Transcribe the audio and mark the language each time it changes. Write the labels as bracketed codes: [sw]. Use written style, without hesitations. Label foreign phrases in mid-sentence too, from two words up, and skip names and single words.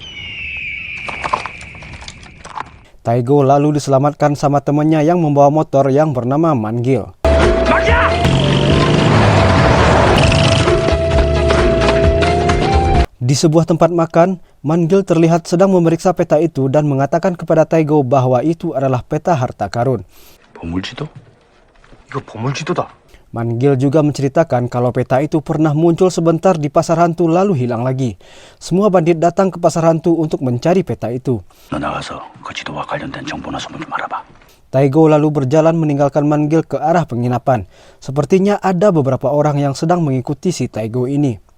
[id] Tae-go lalu diselamatkan sama temannya yang membawa motor yang bernama Man-gil. Di sebuah tempat makan, Man-gil terlihat sedang memeriksa peta itu dan mengatakan kepada Tae-go bahwa itu adalah peta harta karun. [ko] 보물지도? 이거 보물지도다. [id] Man-gil juga menceritakan kalau peta itu pernah muncul sebentar di pasar hantu lalu hilang lagi. Semua bandit datang ke pasar hantu untuk mencari peta itu. Tae-go lalu berjalan meninggalkan Man-gil ke arah penginapan. Sepertinya ada beberapa orang yang sedang mengikuti si Tae-go ini.